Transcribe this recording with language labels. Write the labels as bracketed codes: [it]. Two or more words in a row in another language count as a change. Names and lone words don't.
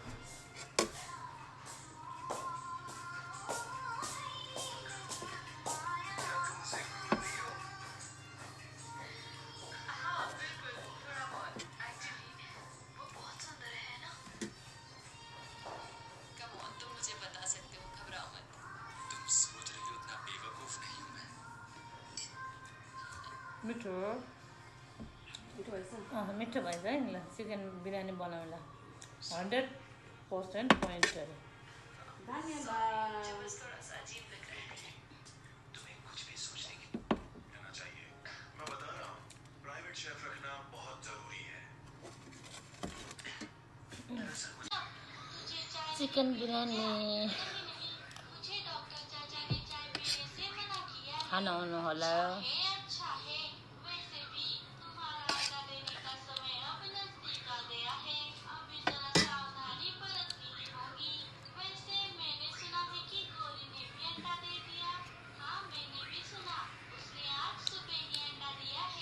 [hi] क्या तुम उसे भूल रही हो? हाँ बिल्कुल, थोड़ा बहुत। एक्चुअली वो बहुत सुंदर है ना। [en] come on, [hi] तुम मुझे बता सकते हो, घबराओ मत। तुम सोच रही हो उतना बेवकूफ नहीं हूँ मैं। [ne] मिठो मिठो भएछ है। ल चिकन बिरयानी बनाउला 100% पोइन्टहरू। [hi] मुझे बस थोड़ा सा अजीब लग रहा है। तुम्हें कुछ भी सोचने की रहना चाहिए। मैं बता रहा हूँ, प्राइवेट शेफ रखना बहुत जरूरी है। दरअसल मुझे चिकन बिरयानी मुझे डॉक्टर चाचा ने चाय पीने से मना किया है। [ne] खान आउनु होला। [hi] अच्छा है, वैसे भी तुम्हारा आगा देने का समय अब नजदीक आ गया है। अभी जरा सावधानी बरतनी होगी। वैसे मैंने सुना है कि गोरी ने भी अंडा दे दिया। हाँ मैंने भी सुना, उसने आज सुबह ही अंडा दिया है।